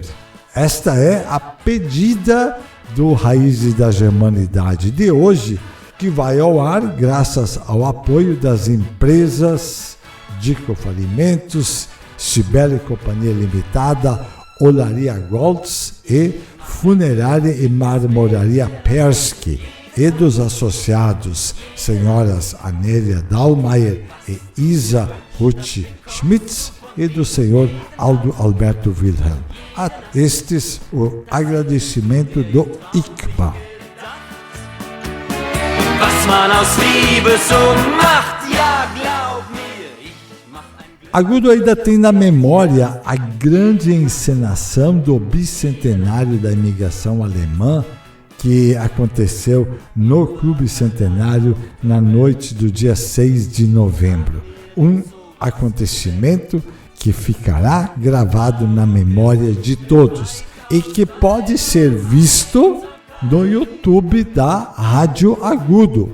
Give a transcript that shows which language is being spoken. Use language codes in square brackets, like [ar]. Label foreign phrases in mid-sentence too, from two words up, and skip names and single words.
[pt] Esta é a pedida do Raízes da Germanidade de hoje, que vai ao ar graças ao apoio das empresas Dicof Alimentos, Cibele Companhia Limitada, Olaria Golds e Funerária e Marmoraria Persky, e dos associados senhoras Anélia Dahlmeier e Isa Ruth Schmitz, e do senhor Aldo Alberto Wilhelm. A estes o agradecimento do ICPA. [de] Was man aus Liebe so macht, ja, glaub mir, ich mach ein... [pt] Agudo ainda tem na memória a grande encenação do bicentenário da imigração alemã, que aconteceu no Clube Centenário na noite do dia 6 de novembro. Um acontecimento que ficará gravado na memória de todos e que pode ser visto no YouTube da Rádio Agudo.